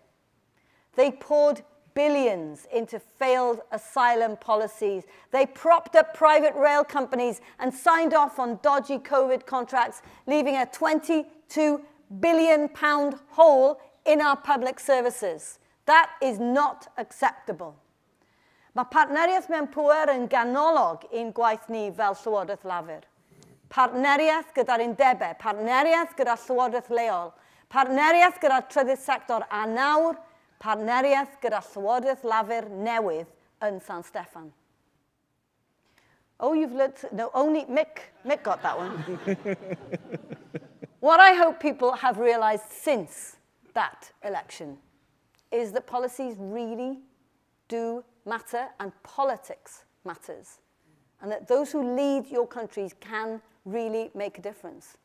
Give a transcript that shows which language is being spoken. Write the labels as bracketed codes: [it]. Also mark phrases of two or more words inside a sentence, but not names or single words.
[en] They poured billions into failed asylum policies. They propped up private rail companies and signed off on dodgy COVID contracts, leaving a £22 billion hole in our public services. That is not acceptable. [cy] Mae partneriaeth mewn pŵer yn ganolog i'n gwaith ni fel Llywodraeth Llafur. Partneriaeth gyda'r undebau, partneriaeth gyda'r Llywodraeth leol, partneriaeth gyda'r trydydd sector a nawr, partneriaeth gyda'r Llywodraeth Llafur newydd yn San Steffan. [en] Oh, you've learned, no, only Mick got that one. What I hope people have realised since that election is that policies really do matter and politics matters, and that those who lead your countries can really make a difference.